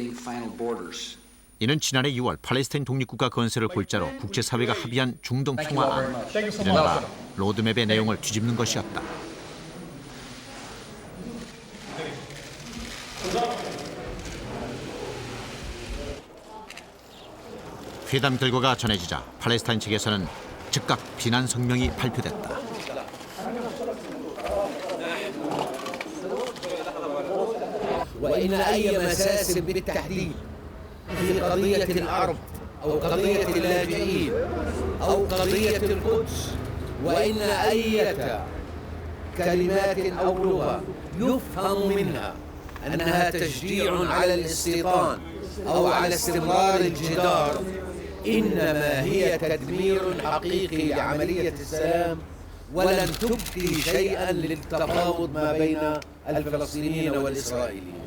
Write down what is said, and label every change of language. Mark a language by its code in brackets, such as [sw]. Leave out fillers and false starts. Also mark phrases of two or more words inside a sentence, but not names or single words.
[ko] 이는 지난해 6월 팔레스타인 독립국가 건설을 골자로 국제사회가 합의한 중동 평화안, 이른바 로드맵의 내용을 뒤집는 것이었다. 회담 결과가 전해지자 팔레스타인 측에서는 즉각 비난 성명이 발표됐다. [ar] في قضية العرب أو قضية اللاجئين أو قضية القدس وإن أي كلمات أو لغة يفهم منها أنها تشجيع على الاستيطان أو على استمرار الجدار، إنما هي تدمير حقيقي لعملية السلام، ولن تبقي شيئا للتفاوض ما بين الفلسطينيين والإسرائيليين.